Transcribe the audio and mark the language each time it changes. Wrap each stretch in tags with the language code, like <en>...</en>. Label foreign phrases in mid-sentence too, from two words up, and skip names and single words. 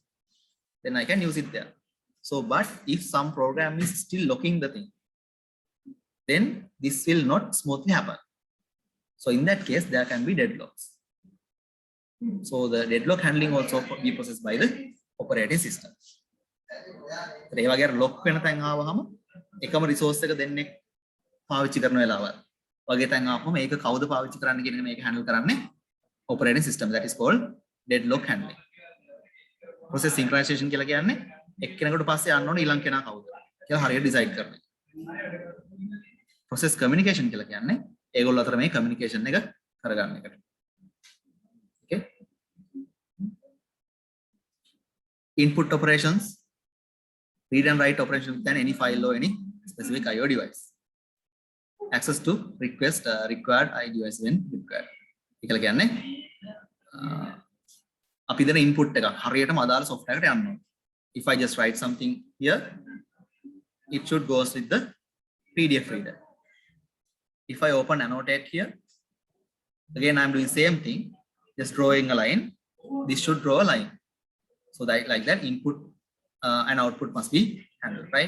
<en>Then I can use it there. So, but if some program is still locking the thing, then this will not smoothly happen. So in that case, there can be deadlocks. So the deadlock handling also be processed by the operating system.</en> <si>ඒ වගේ lock වෙන තැන් ආවහම එකම resource එක දෙන්නේ පාවිච්චි කරන වෙලාවල් වගේ තැන් ආවම මේක කවුද පාවිච්චි කරන්න කියන එක මේක handle කරන්නේ</si> <en>operating system. That is called deadlock handling. Process synchronization</en> <si>කියලා කියන්නේ එක්කෙනෙකුට පස්සේ යන්න ඕනේ ඊළඟ කෙනා කවුද කියලා හරියට decide කරන එක.</si> <en>Process communication</en> <si>කියලා කියන්නේ ඒගොල්ලෝ අතර මේ communication එක කරගන්න එකට.</si> <en>Okay. Input operations, read and write operations within any file or any specific IO device. Access to request required IO device when required.</en> <si>ඒකල කියන්නේ අපි දෙන input එක හරියටම අදාළ software එකට යන්න ඕනේ.</si> <en>If I just write something here, it should goes with the PDF reader. If I open annotate here, again I'm doing same thing, just drawing a line. This should draw a line. So that like that input and output must be handled, right?</en>